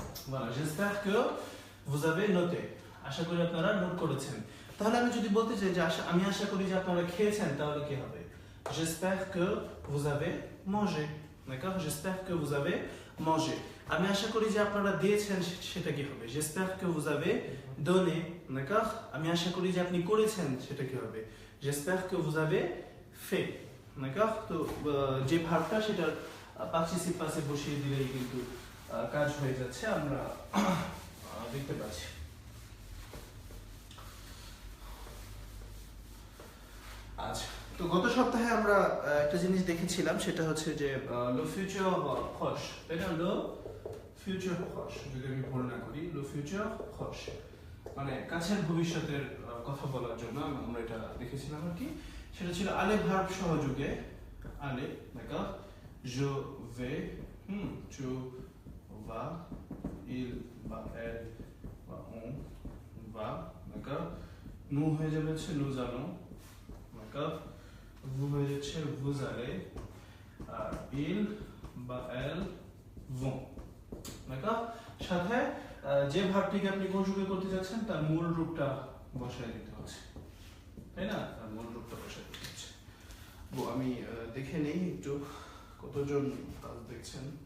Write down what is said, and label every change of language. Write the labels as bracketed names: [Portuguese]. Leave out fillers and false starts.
[French] voilà j'espère que vous avez noté, [Bangla] আশা করি আপনারা note করেছেন। তাহলে আমি যদি বলতে চাই যে আমি আশা করি যে আপনারা খেয়েছেন, তাহলে কি হবে? [French] j'espère que vous avez mangé, d'accord? j'espère que vous avez mangé। [Bangla] আমি আশা করি যে আপনারা দিয়েছেন, সেটা কি হবে? [French] j'espère que vous avez donné, [Bangla] d'accord? আমি আশা করি যে আপনি করেছেন, সেটা কি হবে? [French] j'espère que vous avez fait, d'accord? [Bangla] তো যে ভার্বটা সেটা পার্টিসিপ পাসে বসিয়ে দিলেই কিন্তু কাজ হয়ে যাচ্ছে, আমরা দেখতে পাচ্ছি। আচ্ছা, তো গত সপ্তাহে আমরা একটা জিনিস দেখেছিলাম, সেটা হচ্ছে যে le futur proche, তাই না? le futur proche, যদি আমি ভুল না করি, le futur proche মানে কাছের ভবিষ্যতের কথা বলার জন্য আমরা এটা দেখেছিলাম আর কি। সেটা ছিল aller ভার্ব সহযোগে, aller, d'accord? [French] je vais, tu vas, il va, elle va, on va, d'accord? nous [Bangla] হয়ে যাবে হচ্ছে [French] nous allons, d'accord? vous [Bangla] হয়ে যাচ্ছে [French] vous allez, আর il বা elle vont, d'accord? [Bangla] সাথে যে ভার্বটিকে আপনি কনজুগেট করতে যাচ্ছেন তার মূল রূপটা বসায় দিতে হচ্ছে, তাই না? তার মূল রূপটা বসায় দিতে হচ্ছে। আমি দেখে নেই একটু কতজন কাজ দেখছেন।